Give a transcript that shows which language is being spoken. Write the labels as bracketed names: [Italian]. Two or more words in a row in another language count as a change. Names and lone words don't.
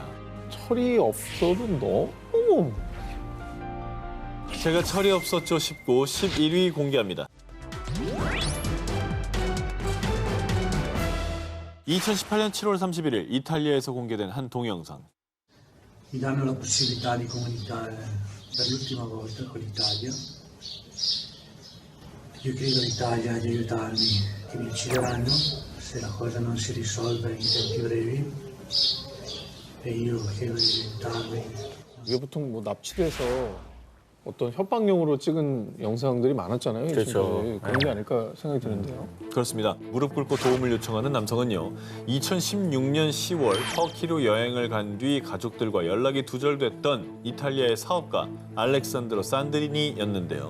[Korean] 철이 없어도 너무 제가 철이 없었죠 싶고 11위 공개합니다. 2018년 7월 31일 이탈리아에서 공개된 한 동영상. [Italian] Mi danno la possibilità di comunicare per l'ultima volta con l'Italia. Io chiedo all'Italia di aiutarmi, che mi uccideranno se la cosa non si risolve in tempi brevi. E io chiedo di aiutarmi. [Korean] 이게 보통 뭐 납치돼서 어떤 협박용으로 찍은 영상들이 많았잖아요. 그렇죠. 지금까지. 그런 게 아닐까 생각이 드는데요. 그렇습니다. 무릎 꿇고 도움을 요청하는 남성은요. 2016년 10월 터키로 여행을 간 뒤 가족들과 연락이 두절됐던 이탈리아의 사업가 알렉산드로 산드리니였는데요.